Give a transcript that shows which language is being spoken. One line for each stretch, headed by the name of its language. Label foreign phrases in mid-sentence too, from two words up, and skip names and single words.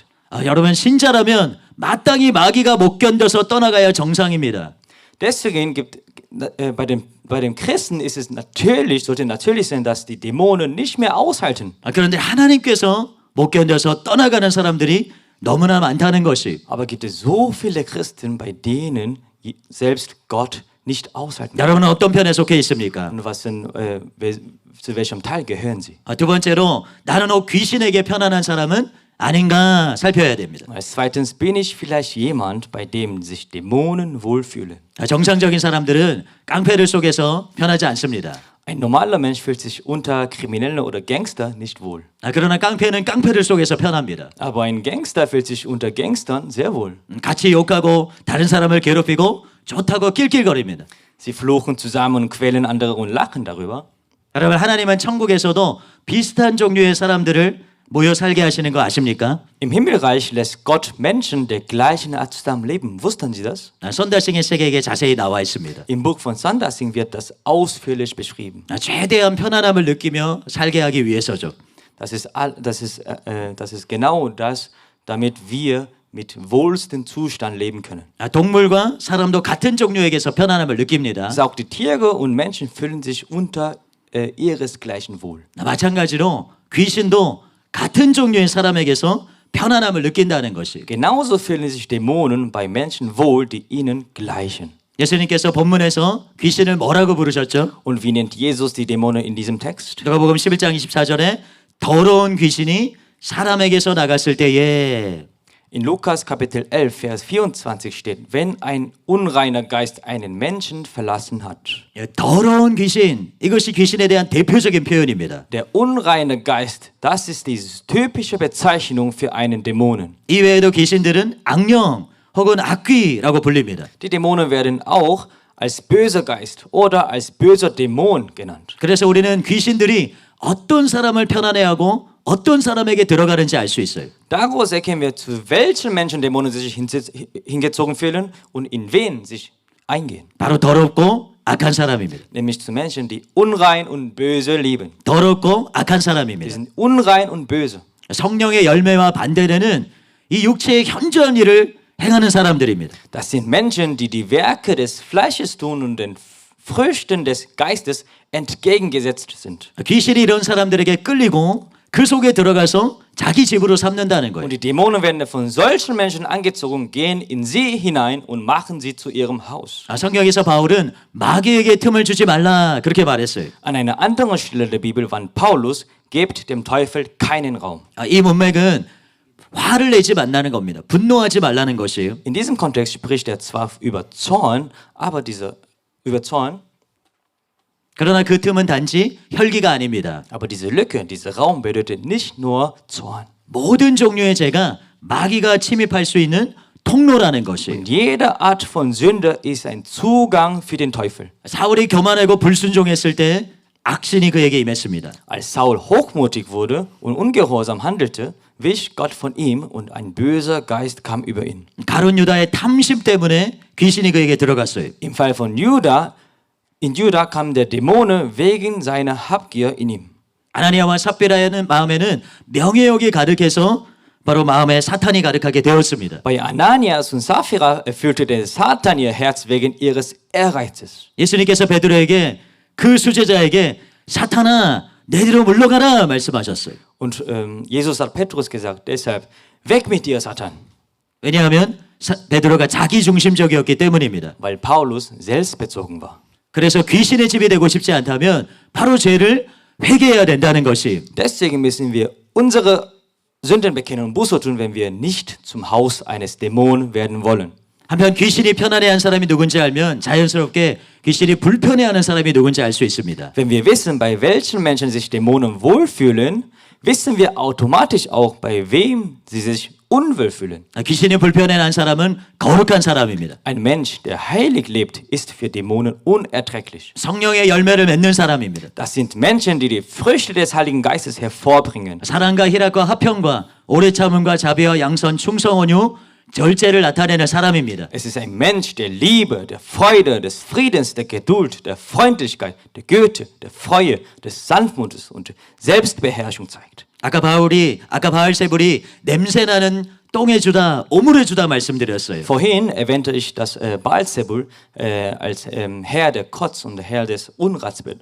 Korean: 여러분 신자라면 마땅히 마귀가 못 견뎌서 떠나가야 정상입니다.
German: Deswegen bei dem Christen ist es sollte natürlich sein, dass die Dämonen nicht mehr aushalten.
Korean: 그런데 하나님께서 못 견뎌서 떠나가는 사람들이 너무나 많다는 것이.
German: Aber gibt es so viele Christen, bei denen selbst Gott nicht aushalten.
Korean: 여러분은 어떤 편에 속해 있습니까?
German: Und zu welchem Teil gehören sie?
Korean: 두 번째로 나는 귀신에게 편안한 사람은 아닌가 살펴야 됩니다.
German: Als zweitens, bin ich vielleicht jemand, bei dem sich Dämonen wohlfühlen?
Korean: 정상적인 사람들은 깡패들 속에서 편하지 않습니다.
German: Ein normaler Mensch fühlt sich unter Kriminellen oder Gangster nicht wohl.
Korean: 그러나 깡패는 깡패들 속에서 편합니다.
German: Aber ein Gangster fühlt sich unter Gangstern sehr wohl.
Korean: 같이 욕하고 다른 사람을 괴롭히고 좋다고 낄낄거립니다.
German: Sie fluchen zusammen und quälen andere und lachen darüber.
Korean: 여러분 하나님은 천국에서도 비슷한 종류의 사람들을 모여 살게 하시는 거 아십니까?
German: Im Himmelreich lässt Gott Menschen der gleichen Art zusammen leben. Wussten Sie das?
Korean: 선다싱의 세계에 자세히 나와 있습니다.
German: Im Buch von Sandassing wird das ausführlich beschrieben.
Korean: 최대한 편안함을 느끼며 살게 하기 위해서죠.
German: Das ist genau das, damit wir mit wohlstem Zustand leben können.
Korean: 동물과 사람도 같은 종류에게서 편안함을 느낍니다.
German: Also auch die Tiere und Menschen fühlen sich unter ihresgleichen wohl.
Korean: 마찬가지로 귀신도 같은 종류의 사람에게서 편안함을 느낀다는 것이.
German: Genauso fühlen sich Dämonen bei Menschen wohl, die ihnen gleichen.
Korean: 예수님께서 본문에서 귀신을 뭐라고 부르셨죠?
German: Und wie nennt Jesus die Dämonen in diesem Text?
Korean: 누가복음 11장 24절에 더러운 귀신이 사람에게서 나갔을 때에
German: In Lukas Kapitel 11, Vers 24 steht, wenn ein unreiner Geist einen Menschen verlassen hat.
Korean: 더러운 귀신, 이것이 귀신에 대한 대표적인 표현입니다.
German: Der unreine Geist, das ist die typische Bezeichnung für einen Dämonen.
Korean: 이외에도 귀신들은 악령 혹은 악귀라고 불립니다.
German: Die Dämonen werden auch als böser Geist oder als böser Dämon genannt.
Korean: 그래서 우리는 귀신들이 어떤 사람을 편안해하고 어떤 사람에게 들어가는지 알 수 있어요.
German: Daraus erkennen wir, zu welchen Menschen Dämonen sich hingezogen fühlen und in wen sich eingehen.
Korean: 바로 더럽고 악한 사람입니다.
German: Nämlich zu Menschen, die unrein und böse lieben.
Korean: 더럽고 악한
German: Die
Korean: 사람입니다.
German: sind unrein und böse.
Korean: 성령의 열매와 반대되는 이 육체의 현저한 일을 행하는 사람들입니다.
German: Das sind Menschen, die die Werke des Fleisches tun und den Früchten des Geistes entgegengesetzt sind.
Korean: 귀신이 이런 사람들에게 끌리고 그 속에 들어가서 자기 집으로 삼는다는
German: Und
Korean: 거예요.
German: die Dämonen werden von solchen Menschen angezogen, gehen in sie hinein und machen sie zu ihrem Haus.
Korean: 성경에서 바울은 마귀에게 틈을 주지 말라 그렇게 말했어요.
German: An einer anderen Stelle der Bibel warnt Paulus, gebt dem Teufel keinen Raum.
Korean: 이 문맥은 화를 내지 말라는 겁니다. 분노하지 말라는 것이에요.
German: In diesem Kontext spricht er zwar über Zorn, aber über Zorn,
Korean: 그러나 그 틈은 단지 혈기가 아닙니다.
German: aber diese Lücke, dieser Raum bedeutet nicht nur Zorn.
Korean: 모든 종류의 죄가 마귀가 침입할 수 있는 통로라는 것이에요.
German: Und jede Art von Sünde ist ein Zugang für den Teufel.
Korean: 사울이 교만하고 불순종했을 때 악신이 그에게 임했습니다.
German: Als Saul hochmutig wurde und ungehorsam handelte, wich Gott von ihm und ein böser Geist kam über ihn.
Korean: 가룟 유다의 탐심 때문에 귀신이 그에게 들어갔어요.
German: Im Fall von Juda, in Juda kam der Dämone wegen seiner Habgier in ihm.
Korean: 아나니아와 삽비라의 마음에는 명예욕이 가득해서 바로 마음에 사탄이 가득하게 되었습니다.
German: Bei Ananias und Sapphira erfüllte der Satan ihr Herz wegen ihres Ehrgeizes.
Korean: 예수님께서 베드로에게 그 수제자에게 사탄아 내리로 물러가라 말씀하셨어요.
German: Und Jesus hat Petrus gesagt, deshalb, weg mit dir, Satan.
Korean: 왜냐하면 베드로가 자기 중심적이었기 때문입니다.
German: Weil Paulus selbstbezogen war.
Korean: 그래서 귀신의 집이 되고 싶지 않다면 바로 죄를 회개해야 된다는 것이.
German: Deswegen müssen wir unsere Sünden bekennen und Buße tun, wenn wir nicht zum Haus eines Dämonen werden wollen.
Korean: 한편 귀신이 편안해하는 사람이 누군지 알면 자연스럽게 귀신이 불편해하는 사람이 누군지 알 수 있습니다.
German: Wenn wir wissen, bei welchen Menschen sich Dämonen wohlfühlen, wissen wir automatisch auch, bei wem sie sich unwohl fühlen.
Korean: 귀신이 불편해하는 사람은 거룩한 사람입니다.
German: Ein Mensch, der heilig lebt, ist für Dämonen unerträglich.
Korean: 성령의 열매를 맺는 사람입니다.
German: Das sind Menschen, die die Früchte des Heiligen Geistes hervorbringen.
Korean: 사랑과 희락과 화평과 오래 참음과 자비와 양선 충성 온유 절제를 나타내는 사람입니다.
German: Es ist ein Mensch der Liebe, der Freude, des Friedens, der Geduld, der Freundlichkeit, der Güte, der Treue, des Sanftmutes und Selbstbeherrschung zeigt.
Korean: 아까 바알세불이 냄새나는 똥의 주다, 오물의 주다 말씀드렸어요.
German: Vorhin erwähnte ich, dass Baalzebul als Herr der Kotz und der Herr des Unrats wird.